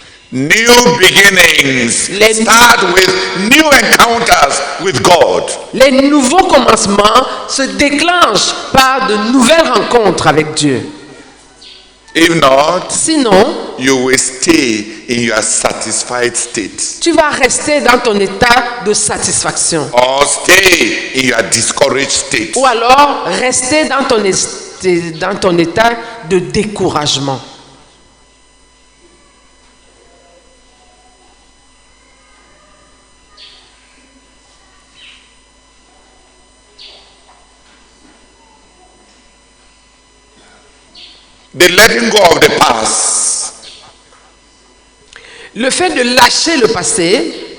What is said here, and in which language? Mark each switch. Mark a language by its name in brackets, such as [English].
[English] New beginnings start with new encounters with God. [French] les nouveaux commencements se déclenchent par de nouvelles rencontres avec Dieu. [English] If not, [French] Sinon, [English] you will stay in your satisfied state [French] tu vas rester dans ton état de satisfaction. [English] or stay in your discouraged state. [French] Ou alors rester dans ton état de découragement. [English] The letting go of the past [French] Le fait de lâcher le passé,